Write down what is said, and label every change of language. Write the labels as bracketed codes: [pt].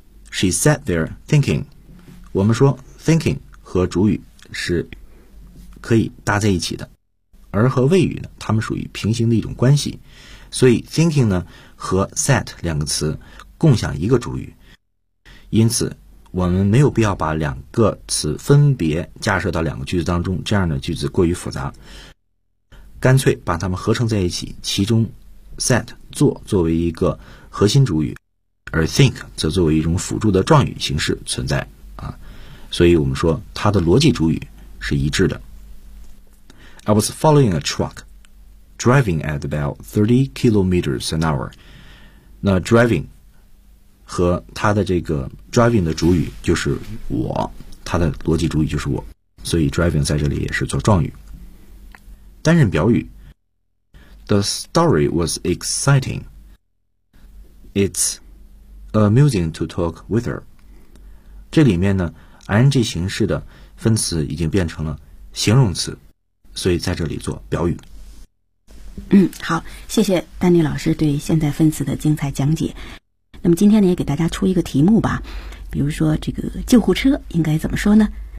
[en] She sat there thinking， [zh] 我们说 thinking 和主语是可以搭在一起的，而和谓语呢它们属于平行的一种关系，所以 thinking 呢和 sat 两个词共享一个主语，因此我们没有必要把两个词分别架设到两个句子当中，这样的句子过于复杂，干脆把它们合成在一起，其中 sat 作为一个核心主语，而 think 则作为一种辅助的状语形式存在啊。所以我们说它的逻辑主语是一致的。 [en] I was following a truck driving at about 30 kilometers an hour. [zh] 那 driving 和它的这个 driving 的主语就是我，它的逻辑主语就是我，所以 driving 在这里也是做状语。担任表语 [en] The story was exciting. It's amusing to talk with her. [zh] 这里面呢 ing 形式的分词已经变成了形容词，所以在这里做表语。好，谢谢丹尼老师对现在分词的精彩讲解。那么今天呢也给大家出一个题目吧，比如说这个救护车应该怎么说呢？